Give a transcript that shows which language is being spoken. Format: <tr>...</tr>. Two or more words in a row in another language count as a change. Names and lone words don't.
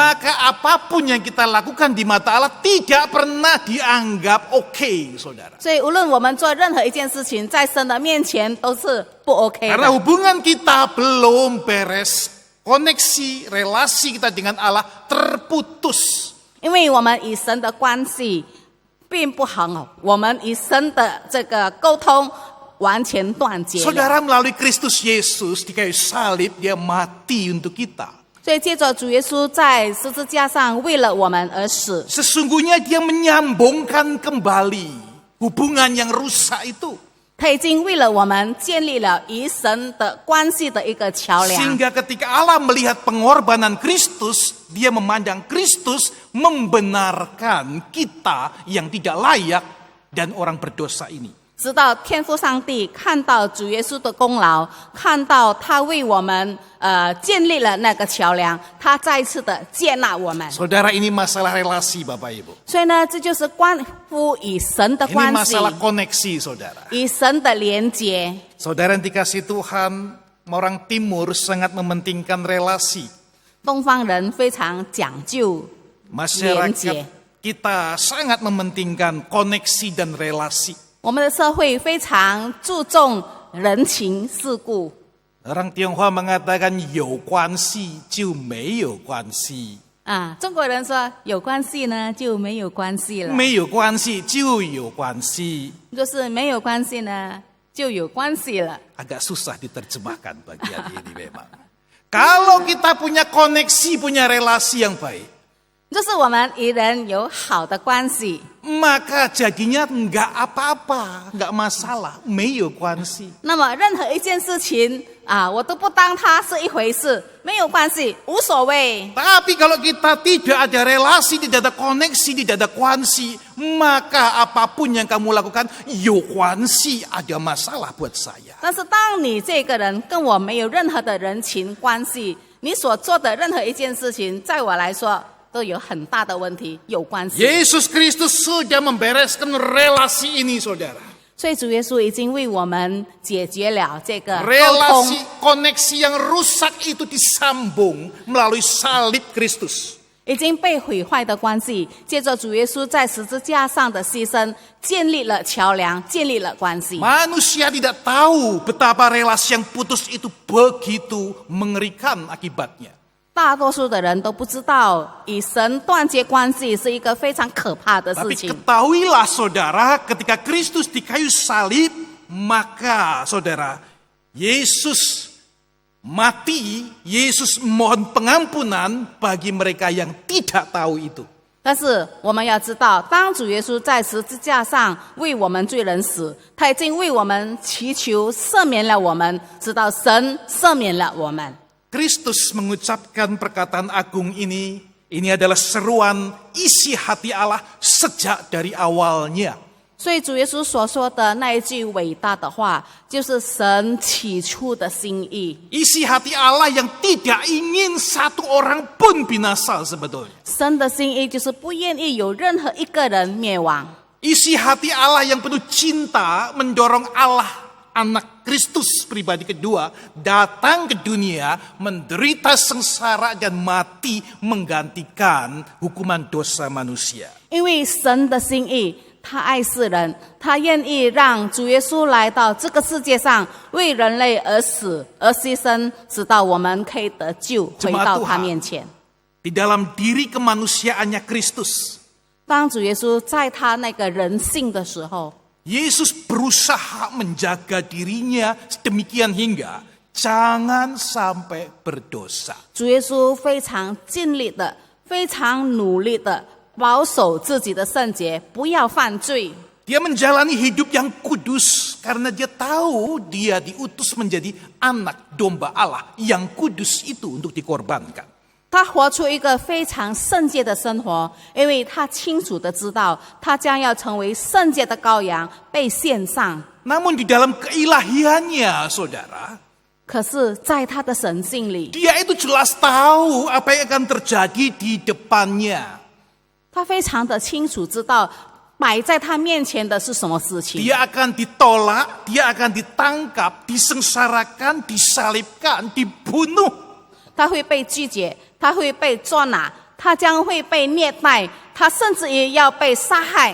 <id>Maka apapun yang kita lakukan di mata Allah tidak pernah dianggap oke, saudara.</id> <zh>所以无论我们做任何一件事情，在神的面前都是不 OK</zh> <id>Karena</id> <zh>的。</zh> <id>hubungan kita belum beres, koneksi relasi kita dengan Allah terputus.</id> <zh>因为我们与神的关系并不很好，我们与神的这个沟通完全断绝了。</zh> <id>Saudara, melalui Kristus Yesus di kayu salib, dia mati untuk kita.</id> <zh>所以借着主耶稣在十字架上为了我们而死，</zh> <id>Sesungguhnya dia menyambungkan kembali hubungan yang rusak itu.</id> <zh>他已经为了我们建立了与神的关系的一个桥梁。</zh> <id>Sehingga ketika Allah melihat pengorbanan Kristus, dia memandang Kristus membenarkan kita yang tidak layak dan orang berdosa ini.</id> <zh>直到天父上帝看到主耶稣的功劳，看到他为我们建立了那个桥梁，他再一次的接纳我们。</zh> <id>Saudara, ini masalah relasi Bapak Ibu.</id> <zh>所以呢，这就是关乎与神的</zh> <id>Ini</id> <zh>关系，</zh> <id>masalah koneksi, saudara.</id> <zh>与神的连结。</zh> <id>Saudara yang dikasih Tuhan, orang timur sangat mementingkan relasi.</id> <zh>东方人非常讲究连结，</zh> <id>Masyarakat kita sangat mementingkan koneksi dan relasi.</id> <zh>我们的社会非常注重人情世故。</zh> <id>Orang Tionghoa mengatakan</id> <zh>有关系就没有关系，中国人说有关系呢就没有关系了，没有关系就有关系。就是没有关系呢就有关系了。</zh> <id>Agak susah diterjemahkan bagian ini memang. Kalau kita punya koneksi, punya relasi yang baik,</id> <zh>就是我们与人有好的关系，</zh> <id>maka jadinya enggak apa-apa, enggak masalah,</id> <zh>没有关系。那么任何一件事情我都不当它是一回事，没有关系，无所谓。</zh> <id>Tapi kalau kita tidak ada relasi, tidak ada koneksi, tidak ada kuansi, maka apapun yang kamu lakukan,</id> <zh>有关系</zh> <id>ada masalah buat saya.</id> <zh>但是当你这个人跟我没有任何的人情关系，你所做的任何一件事情，在我来说都有很大的问题，有关系。</zh> <id>Yesus Kristus sudah membereskan relasi ini, saudara.</id> <zh>所以主耶稣已经为我们解决了这个沟</zh> <id>Relasi</id> <zh>通，</zh> <id>koneksi yang rusak itu disambung melalui salib Kristus.</id> <zh>已经被毁坏的关系，借着主耶稣在十字架上的牺牲，建立了桥梁，建立了关系。</zh> <id>Manusia tidak tahu betapa relasi yang putus itu begitu mengerikan akibatnya.</id> <zh>大多数的人都不知道，与神断绝关系是一个非常可怕的事</zh> <id>Tapi</id> <zh>情。</zh> <id>ketahuilah saudara, ketika Kristus di kayu salib, maka saudara, Yesus mati, Yesus mohon pengampunan bagi mereka yang tidak tahu itu.</id> <zh>但是我们要知道，当主耶稣在十字架上为我们罪人死，他已经为我们祈求赦免了我们，直到神赦免了我们。</zh> <id>Kristus mengucapkan perkataan agung ini adalah seruan isi hati Allah sejak dari awalnya.</id> <zh>所以主耶稣所说的那一句伟大的话，就是神起初的心意。</zh> <id>Isi hati Allah yang tidak ingin satu orang pun binasa sebetulnya.</id> <zh>神的心意就是不愿意有任何一个人灭亡。</zh> <id>Isi hati Allah yang penuh cinta mendorong Allah, anak Kristus pribadi kedua, datang ke dunia, menderita sengsara dan mati menggantikan hukuman dosa manusia.</id> <zh>因为神的心意，他爱世人，他愿意让主耶稣来到这个世界上，为人类而死而牺牲，直到我们可以得救，回到他面前。</zh> <id>Di dalam diri kemanusiaannya Kristus,</id> <zh>当主耶稣在他那个人性的时候，</zh> <id>Yesus berusaha menjaga dirinya sedemikian hingga jangan sampai berdosa.</id> <zh>主耶稣非常尽力的、非常努力的保守自己的圣洁，不要犯罪。</zh> <id>Dia menjalani hidup yang kudus karena dia tahu dia diutus menjadi anak domba Allah yang kudus itu untuk dikorbankan.</id> <zh>他活出一个非常圣洁的生活，因为他清楚的知道，他将要成为圣洁的羔羊，被献上。</zh> <id>Namun di dalam keilahiannya, saudara,</id> <zh>可是，在他的神性里，</zh> <id>dia itu jelas tahu apa yang akan terjadi di depannya.</id> <zh>他非常的清楚知道摆在他面前的是什么事情？</zh> <id>Dia akan ditolak, dia akan ditangkap, disengsarakan, disalibkan, dibunuh.</id> <zh>他会被拒绝，他会被捉拿，他将会被虐待，他甚至也要被杀害。</zh>